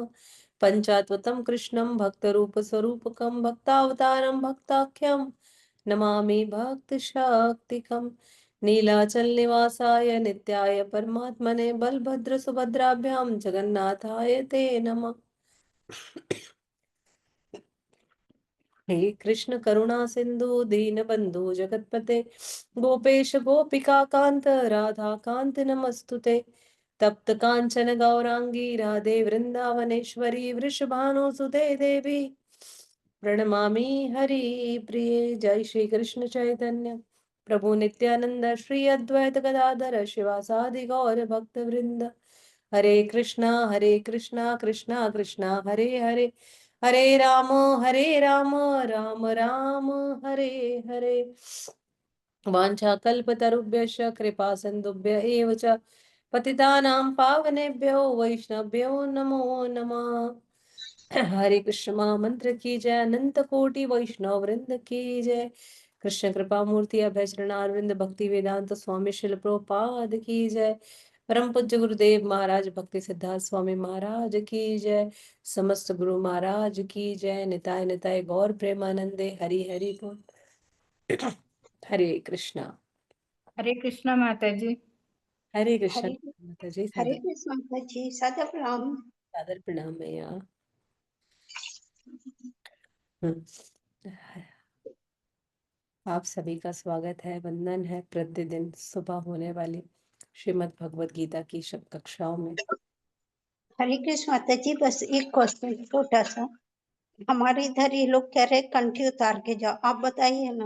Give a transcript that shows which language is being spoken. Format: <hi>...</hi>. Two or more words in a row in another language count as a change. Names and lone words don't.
<sa>पंचात्वतं कृष्णं भक्त रूप स्वरूपकं भक्तावतारं भक्ताख्यं नमामि भक्त शाक्तिकं। नीलाचल निवासाय नित्याय परमात्मने बलभद्र सुभद्राभ्यां जगन्नाथाय ते नमः। हे कृष्ण करुणा सिंधु दीन बंधु जगतपते गोपेश गोपिका कांत राधा कांत नमस्तुते। तप्त कांचन गौरांगी राधे वृंदावनेश्वरी वृषभानुसुते देवी प्रणमामि हरि प्रिये। जय श्री कृष्ण चैतन्य प्रभु नित्यानंद श्री अद्वैत गदाधर शिवासादि गौर भक्त वृंद। हरे कृष्णा कृष्णा कृष्णा हरे हरे हरे राम राम राम हरे हरे। वाञ्छाकल्पतरुभ्यश्च कृपा सिन्धुभ्य एव च पतितानां पावनेभ्यो वैष्णवभ्यो नमो नमः।</sa> <hi>हरे कृष्ण महामंत्र की जय अनंत कोटि वैष्णव वृंद की जय। कृष्ण कृपा मूर्ति अभय चरणारविंद भक्ति वेदांत स्वामी शिल प्रभुपाद की जय। परम पूज्य गुरुदेव महाराज भक्ति सिद्धार्थ स्वामी महाराज की जय। समस्त गुरु महाराज की जय।</hi> <bn>নিতাই নিতাই গৌর প্রেমানন্দে হরি হরি বোল।</bn> <hi>हरे कृष्णा। हरे कृष्णा माता जी। हरे कृष्ण हरे माता जी। हरे सादर कृष्ण माता जी, सादर प्रणाम। सादर प्रणाम मैया। हम्म। आप सभी का स्वागत है, वंदन है प्रतिदिन सुबह होने वाली श्रीमद् भगवत गीता की कक्षाओं में। हरे कृष्ण माता जी, बस एक क्वेश्चन छोटा सा। हमारे इधर ये लोग कह रहे कंठी उतार के जाओ, आप बताइए ना।</hi>